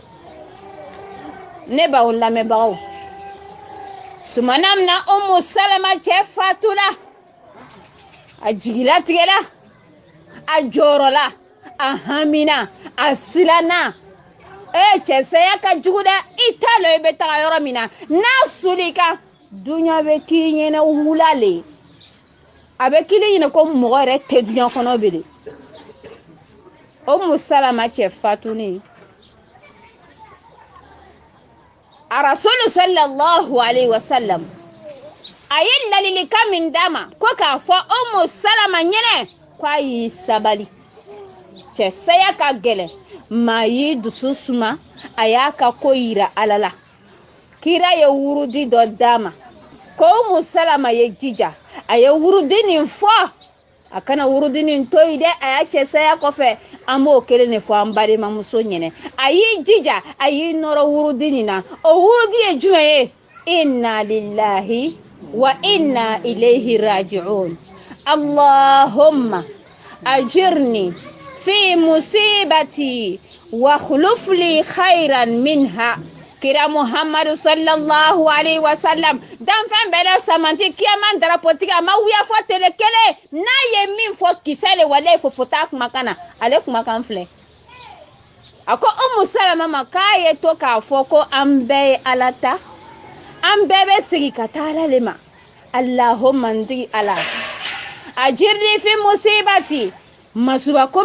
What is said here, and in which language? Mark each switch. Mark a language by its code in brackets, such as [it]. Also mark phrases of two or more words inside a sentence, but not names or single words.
[bm] ne b'aw lamɛnbagaw tumana min na Umu Salama cɛ fatula a jigilatigɛla a jɔrɔla a hamina a siranna cɛsaya ka jugu dɛ i t'a lɔ i bɛ taga yɔrɔ min na n'a soli kan duɲa bɛ k'i ɲɛna wula le a bɛ k'i ɲɛna ko mɔgɔ yɛrɛ tɛ duɲa kɔnɔ bile Umu Salama cɛ fatuni a rasulu [ar] صلى الله عليه وسلم [bm] a ye ladilikan min d'a ma ko k'a fɔ Umu Salama ɲɛnɛ k'a y'i sabali cɛsaya ka gɛlɛn maa y'i dusu suma a y'a ka ko yira Ala la kira ye wurudi dɔ d'a ma ko Umu Salama ye jija a ye wurudi nin fɔ a kana wurudi nin to yi dɛ a y'a cɛsaya kɔfɛ an b'o kelen de fɔ an balimamuso ɲɛnɛ a y'i jija a y'i nɔrɔ wurudi nin na o wurudi ye jumɛn ye [ar] إنا لله وإنا إليه راجعون اللهم أجرني في مصيبتي واخلف لي خيرا منها [bm] kira Muhammadu [ar] صلى الله عليه وسلم [bm] dan fɛn bɛɛ la samanti kiyaman darapotigi a ma wuya fɔ tele kelen n'a ye min fɔ kisɛ le walayi fofota kumakan na ale kumakan filɛ a ko Umu Salama ma k'a ye to k'a fɔ ko an bɛɛ ye Ala ta an bɛɛ bɛ segin ka taa Ala le ma Allahumma n tigi Ala [ar] أجرني في مصيبتي [bm] masuba ko